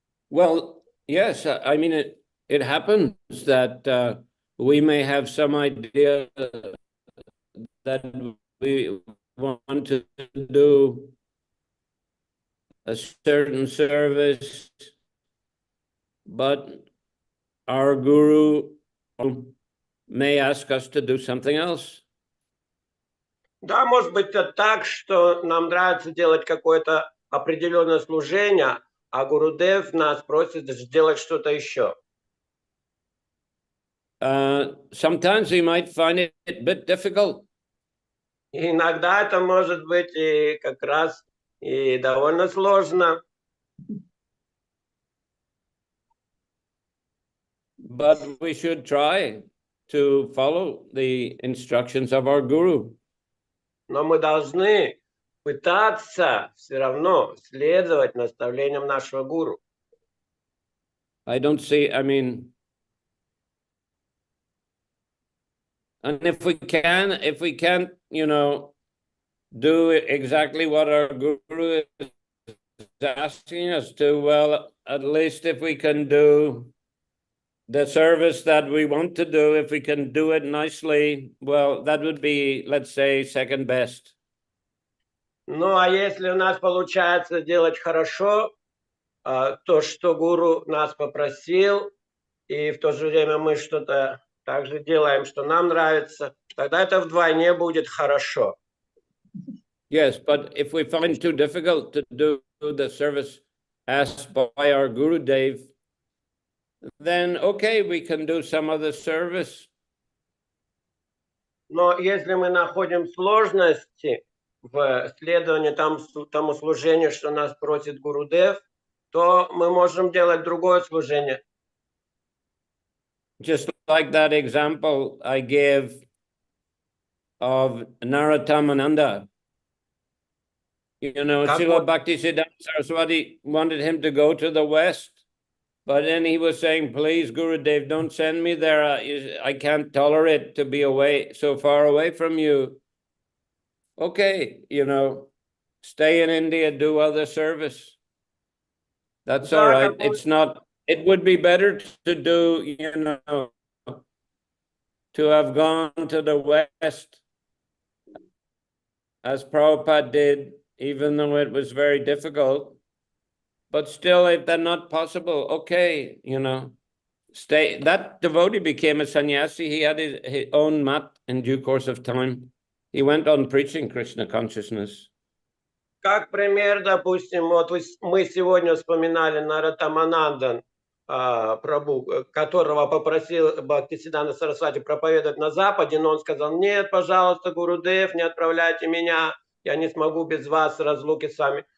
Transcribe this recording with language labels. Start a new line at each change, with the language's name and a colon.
English: Well, yes, I mean, it happens that we may have some idea that we want to do a certain service, but our guru may ask us to do something else.
Russian: Да, может быть это так, что нам нравится делать какое-то определенное служение, а Гурудев нас просит сделать что-то еще.
English: Sometimes we might find it a bit difficult.
Russian: И иногда это может быть и как раз и довольно сложно.
English: But we should try to follow the instructions of our guru.
Russian: Но мы должны пытаться все равно следовать наставлениям нашего гуру.
English: I don't see, I mean, and if we can't, you know, do exactly what our guru is asking us to, well, at least if we can do the service that we want to do, if we can do it nicely, well, that would be, let's say, second best.
Russian: Ну, а если у нас получается делать хорошо то, что гуру нас попросил, и в то же время мы что-то также делаем, что нам нравится, тогда это вдвойне будет хорошо.
English: Yes, but if we find it too difficult to do the service asked by our Guru Dev, then okay, we can do some other service.
Russian: Но если мы находим сложности в следовании тому служению, что нас просит Гурудев, то мы можем делать другое служение.
English: Just like that example I gave of Narottam-Ananda. You know, Srila Bhaktisiddhanta Saraswati wanted him to go to the West, but then he was saying, please, Gurudev, don't send me there. I can't tolerate to be away, so far away from you. Okay, you know, stay in India, do other service. That's all right. It's not, it would be better to do, you know, to have gone to the West, as Prabhupada did, even though it was very difficult. But still, if that's not possible, okay, you know, stay. That devotee became a sannyasi. He had his own mat in due course of time. He went on preaching Krishna consciousness.
Russian: Как пример, допустим, вот мы сегодня вспоминали Наротtam-Анандан, прабху, которого попросил Бхактисиддханта Сарасвати проповедовать на Западе, но он сказал, нет, пожалуйста, Гурудев, не отправляйте меня, я не смогу без вас, разлуки с вами.